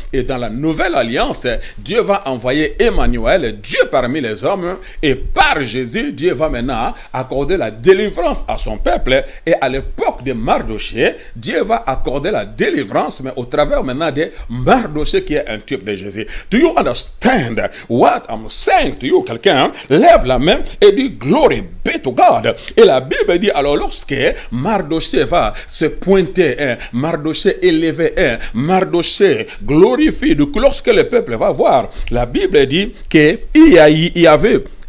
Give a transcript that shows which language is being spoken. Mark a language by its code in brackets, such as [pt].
[fr] Et dans la Nouvelle Alliance, Dieu va envoyer Emmanuel, Dieu parmi les hommes, et par Jésus, Dieu va maintenant accorder la délivrance à son peuple. Et à l'époque de Mardochée, Dieu va accorder la délivrance, mais au travers maintenant de Mardochée qui est un type de Jésus. [en] Do you understand what I'm saying to you? [fr] Quelqu'un lève la main et dit [en] glory be to God. [fr] Et la Bible dit, alors lorsque Mardochée va se pointer, Mardochée élevé, Mardochée glorifié, donc lorsque le peuple va voir, la Bible dit qu'il y avait